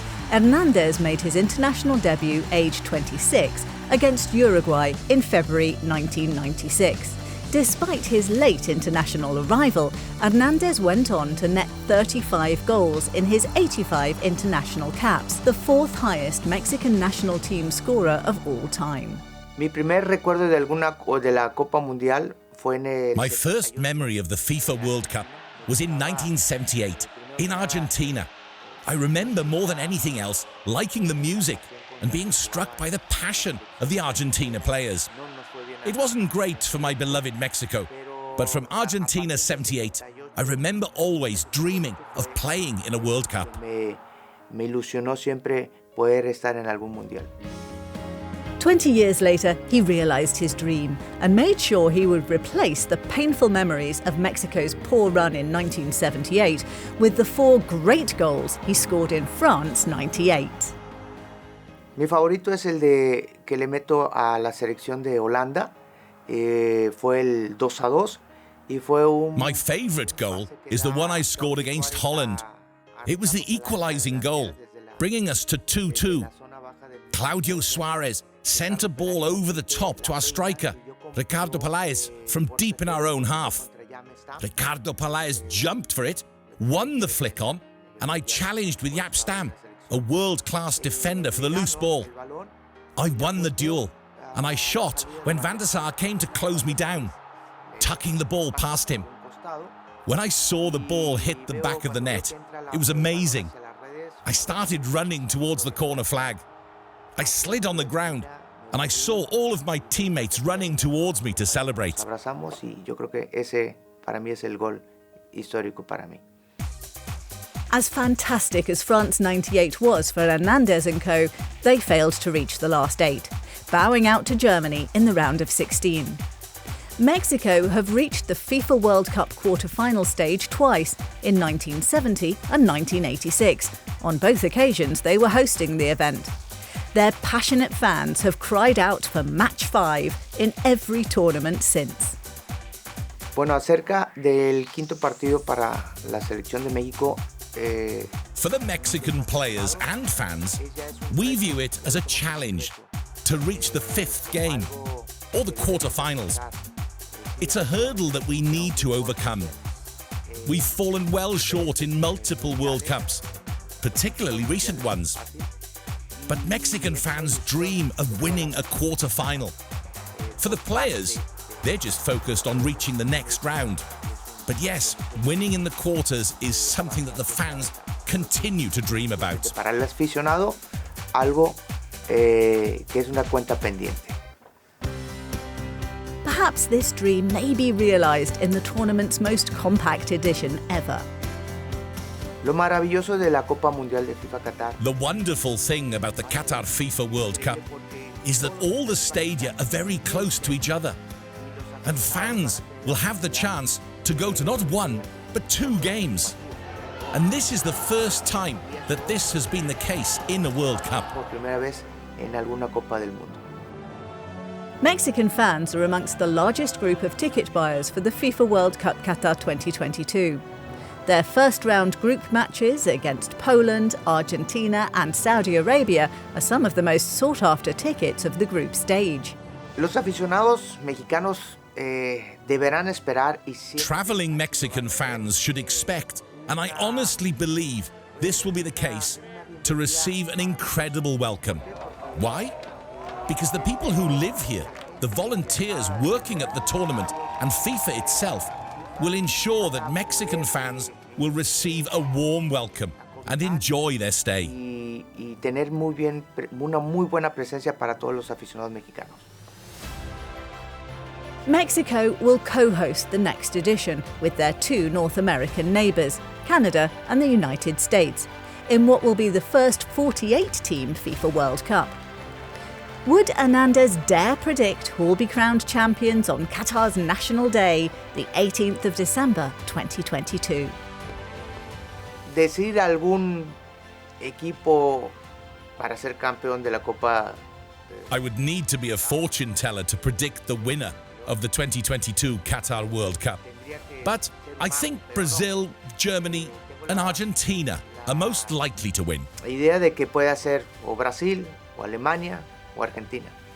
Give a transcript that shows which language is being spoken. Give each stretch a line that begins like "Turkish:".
English: Hernández made his international debut aged 26 against Uruguay in February 1996. Despite his late international arrival, Hernández went on to net 35 goals in his 85 international caps, the 4th highest Mexican national team scorer of all time.
Spanish: Mi primer recuerdo de la Copa Mundial fue en el...
English: My first memory of the FIFA World Cup was in 1978 in Argentina. I remember more than anything else liking the music and being struck by the passion of the Argentina players. It wasn't great for my beloved Mexico, but from Argentina 78, I remember always dreaming of playing in a World Cup.
Spanish: Me ilusionó siempre poder estar en algún mundial.
English: 20 years later, he realized his dream and made sure he would replace the painful memories of Mexico's poor run in 1978 with the 4 great goals he scored in France 98.
Spanish: Mi favorito es el de que le meto a la selección de Holanda. Fue el 2-2 y fue un...
English: My favorite goal is the one I scored against Holland. It was the equalizing goal, bringing us to 2-2. Claudio Suarez sent a ball over the top to our striker, Ricardo Peláez, from deep in our own half. Ricardo Peláez jumped for it, won the flick on, and I challenged with Jaap Stam, a world-class defender for the loose ball. I won the duel, and I shot when Van der Sar came to close me down, tucking the ball past him. When I saw the ball hit the back of the net, it was amazing. I started running towards the corner flag. I slid on the ground, and I saw all of my teammates running towards me to celebrate.
Spanish: Abrazamos y yo creo que ese para mí es el gol histórico para mí.
English: As fantastic as France 98 was for Hernández and co, they failed to reach the last 8, bowing out to Germany in the round of 16. Mexico have reached the FIFA World Cup quarter-final stage twice, in 1970 and 1986. On both occasions, they were hosting the event. Their passionate fans have cried out for Match 5 in every tournament since.
Spanish: Bueno, acerca del quinto partido para la selección de México.
English: For the Mexican players and fans, we view it as a challenge to reach the 5th game, or the quarterfinals. It's a hurdle that we need to overcome. We've fallen well short in multiple World Cups, particularly recent ones. But Mexican fans dream of winning a quarter-final. For the players, they're just focused on reaching the next round. But yes, winning in the quarters is something that the fans continue to dream about.
Spanish: Para el aficionado, algo que es una cuenta pendiente.
English: Perhaps this dream may be realized in the tournament's most compact edition ever.
Spanish: Lo maravilloso de la Copa Mundial de FIFA Qatar.
English: The wonderful thing about the Qatar FIFA World Cup is that all the stadia are very close to each other. And fans will have the chance to go to not 1, but 2 games. And this is the first time that this has been the case in a World Cup.
Spanish: Por primera vez en alguna Copa del Mundo.
English: Mexican fans are amongst the largest group of ticket buyers for the FIFA World Cup Qatar 2022. Their first-round group matches against Poland, Argentina and Saudi Arabia are some of the most sought-after tickets of the group stage.
Spanish: Los aficionados mexicanos deberán esperar y
English: Traveling Mexican fans should expect And I honestly believe this will be the case to receive an incredible welcome. Why? Because the people who live here, the volunteers working at the tournament, and FIFA itself will ensure that Mexican fans will receive a warm welcome and enjoy their stay.
Spanish: Y tener una muy buena presencia para todos los aficionados mexicanos.
English: Mexico will co-host the next edition with their two North American neighbours, Canada and the United States, in what will be the first 48-team FIFA World Cup. Would Hernández dare predict who will be crowned champions on Qatar's National Day, the 18th of December 2022?
Spanish: Decir algún equipo para ser campeón de la Copa.
English: I would need to be a fortune teller to predict the winner of the 2022 Qatar World Cup. But I think Brazil, Germany and Argentina are most likely to win.
Spanish: La idea de que pueda ser o Brasil, o Alemania, o Argentina.